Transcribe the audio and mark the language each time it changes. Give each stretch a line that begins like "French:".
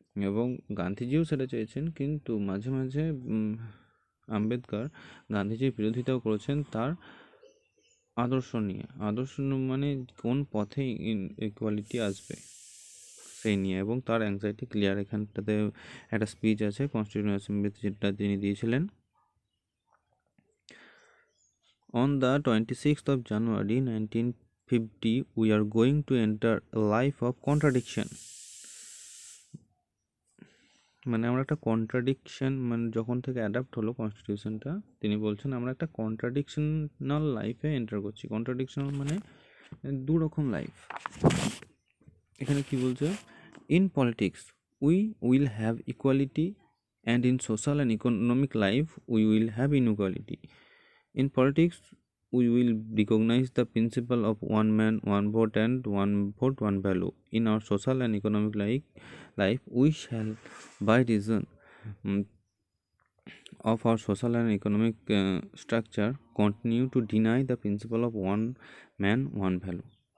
Bangla: এবং গান্ধীজিও সেটা চেয়েছেন, কিন্তু মাঝে মাঝে আম্বেদকর গান্ধীজির বিরোধিতাও করেছেন তার আদর্শ নিয়ে। আদর্শ মানে কোন পথে ইকুয়ালিটি আসবে সেই নিয়ে, এবং তার অ্যাংজাইটি ক্লিয়ার। এখানটাতে একটা স্পিচ আছে কনস্টিটিউয়েন্ট অ্যাসেম্বলিতে যেটা তিনি দিয়েছিলেন।
English: On the 26th of January 1950, we are going to enter a life of contradiction.
Bangla: মানে আমরা একটা কন্ট্রাডিকশন, মানে যখন থেকে অ্যাডাপ্ট হলো কনস্টিটিউশনটা, তিনি বলছেন আমরা একটা কন্ট্রাডিকশনাল লাইফে এন্টার করছি। কন্ট্রাডিকশনাল মানে দু রকম লাইফ। এখানে কি বলছে?
English: In politics we will have equality, and in social and economic life we will have inequality. In politics, we will recognize the principle of one man, one vote, and one vote, one value. In our social and economic life, we shall, by reason of our social and economic structure, continue to deny the principle of one man, one value.